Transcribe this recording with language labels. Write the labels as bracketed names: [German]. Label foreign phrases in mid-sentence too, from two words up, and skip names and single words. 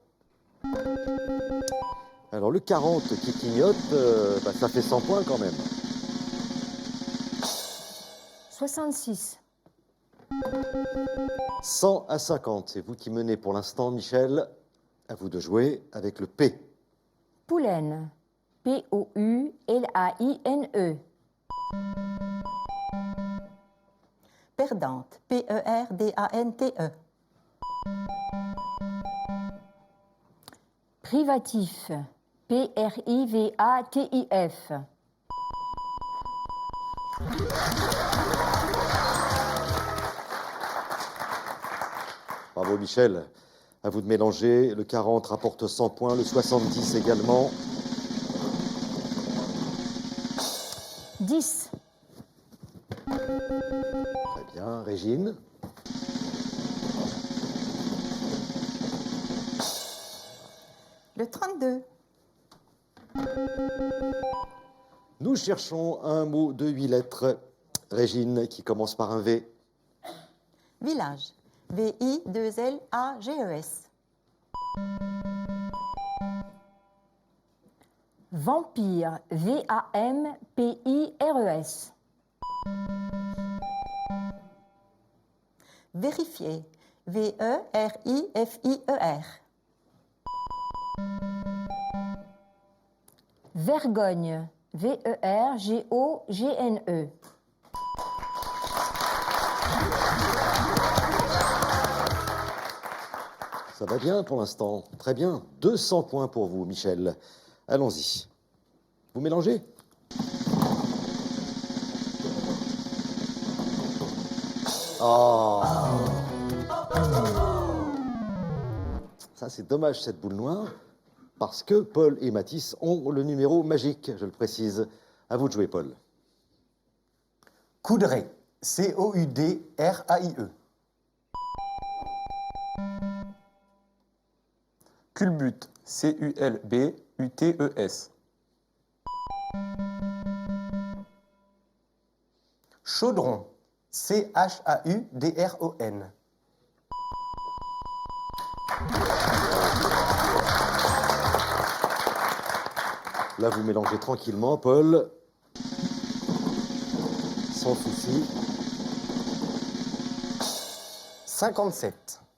[French] Alors, le 40 qui clignote, ça fait 100 points quand même. 66. 100 à 50, c'est vous qui menez pour l'instant, Michel. À vous de jouer avec le P. Poulaine. P-O-U-L-A-I-N-E. Perdante. P-E-R-D-A-N-T-E. Privatif. P-R-I-V-A-T-I-F. Bravo, Michel. À vous de mélanger. Le 40 rapporte 100 points, le 70 également. 10. Très bien, Régine. Le 32. Nous cherchons un mot de 8 lettres. Régine, qui commence par un V. Village. V-I-2-L-A-G-E-S. Vampire. V-A-M-P-I-R-E-S. Vérifier. V-E-R-I-F-I-E-R. Vergogne. V-E-R-G-O-G-N-E. Ça va bien pour l'instant. Très bien. 200 points pour vous, Michel. Allons-y. Vous mélangez? Oh! Ça, c'est dommage, cette boule noire, parce que Paul et Mathis ont le numéro magique, je le précise. À vous de jouer, Paul. Coudray. C-O-U-D-R-A-I-E. Culbute. C-U-L-B-U-T-E-S. Chaudron. C-H-A-U-D-R-O-N. Là, vous mélangez tranquillement, Paul. Sans souci. 57.